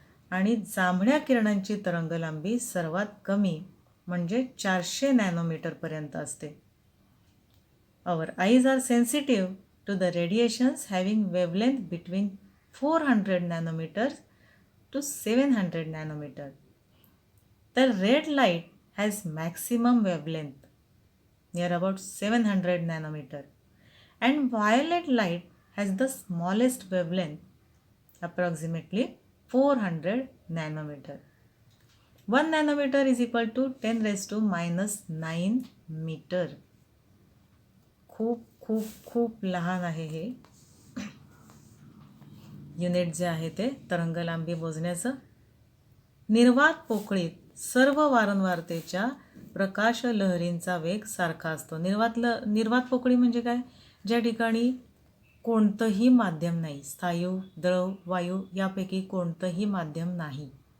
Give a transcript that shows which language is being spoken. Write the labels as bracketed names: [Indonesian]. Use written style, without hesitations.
[Marathi] आणि जांभळ्या किरणांची तरंगलांबी सर्वात कमी म्हणजे 400 नॅनोमीटरपर्यंत असते. [English] Our eyes are sensitive to the radiations having wavelength between 400 nanometres to 700 nanometer. The red light has maximum wavelength near about 700 nanometer and violet light has the smallest wavelength approximately 400 nanometer. 1 nanometer is equal to 10 raised to minus 9 meter. [Marathi] खूप खूप खूप लहान आहे हे unit जे आहे ते तरंगलांबी मोजण्याचं. निर्वात पोकळीत सर्व वारंवारतेच्या प्रकाश लहरींचा वेग सारखा असतो. निर्वात पोकळी म्हणजे काय? ज्या ठिकाणी कोणतंही माध्यम नाही, स्थायू, द्रव, वायू यापैकी कोणतंही माध्यम नाही.